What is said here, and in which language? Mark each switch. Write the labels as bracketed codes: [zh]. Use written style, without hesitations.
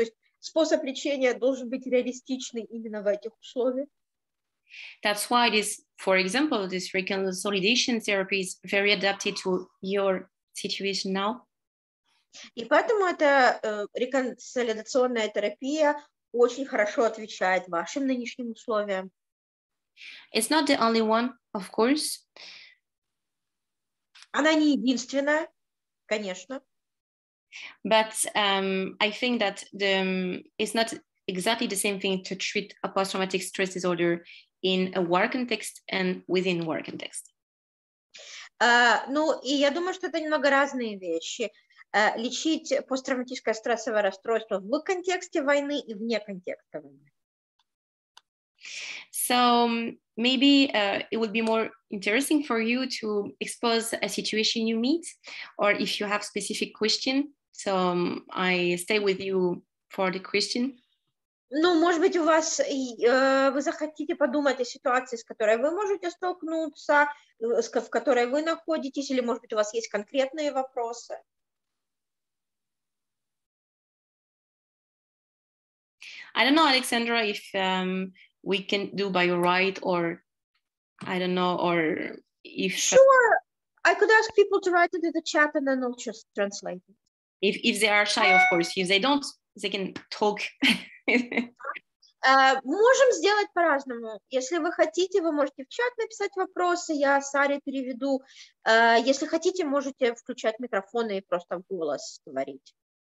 [ru] То есть способ лечения должен быть реалистичный именно в этих условиях. [en] That's why this, for example, this reconsolidation therapy is very adapted to your situation now. [ru] И поэтому эта реконсолидационная терапия очень хорошо отвечает вашим нынешним условиям. [en] It's not the only one, of course. [ru] Она не единственная, конечно. [en] But I think that it's not exactly the same thing to treat a post-traumatic stress disorder in a work context and within work context. [ru] Ну, и я думаю, что это немного разные вещи. Лечить посттравматическое стрессовое расстройство в контексте войны и вне контекста войны. [en] So maybe it would be more interesting for you to expose a situation you meet, or if you have specific question. So I stay with you for the question. [ru] Ну, может быть, вы захотите подумать о ситуации, с которой вы можете столкнуться, в которой вы находитесь, или, может быть, у вас есть конкретные вопросы. [en] I don't know, Alexandra, if we can do by right, or I don't know, or if... Sure, I could ask people to write into the chat and then I'll just translate it. If they are shy, of course. If they don't, they can talk. [ru] Можем сделать по-разному. Если вы хотите, вы можете в чат написать вопросы, я Саре переведу. Если хотите, можете включать микрофоны и просто в голос говорить.